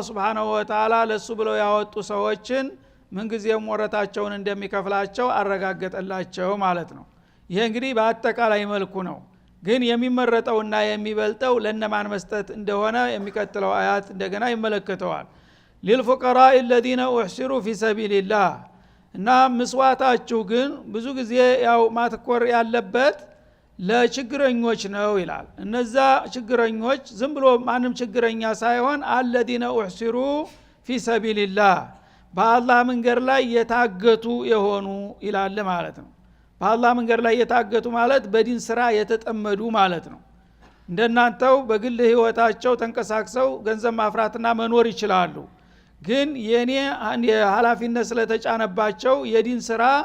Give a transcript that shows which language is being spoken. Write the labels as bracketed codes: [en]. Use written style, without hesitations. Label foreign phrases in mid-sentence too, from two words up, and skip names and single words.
[ar] سبحانه وتعالى [am] ለሱ ብለው ያወጡ ሰዎችን ምንጊዜም ወረታቸውን እንደሚከፍላቸው አረጋገጠላቸው ማለት ነው። ይሄ እንግዲህ በአጠቃላይ መልኩ ነው። ግን የሚመረጠውና የሚበልጠው ለነማን መስጠት እንደሆነ የሚቀጥለው አያት እንደገና ይመለከተዋል። [ar] للفقراء الذين احصروا في سبيل الله [am] እና መስዋዕታችሁ ግን ብዙ ጊዜ ያው ማተኮር ያለበት ለችግረኞች ነው ይላል። እነዛ ችግረኞች ዝም ብሎ ማንም ችግረኛ ሳይሆን [ar] الذين احصروا في سبيل الله [am] በአላህ መንገድ ላይ የታገቱ የሆኑ ይላል ማለት ነው። በአላህ መንገድ ላይ የታገቱ ማለት በዲን ስራ የተጠመዱ ማለት ነው። እንደናንተው በግል ህይወታቸው ተንቀሳቅሰው ገንዘብ ማፍራትና መኖር ይችላሉ። ግን የኔ ኃላፊነት ስለተጫነባቸው የዲን ስራ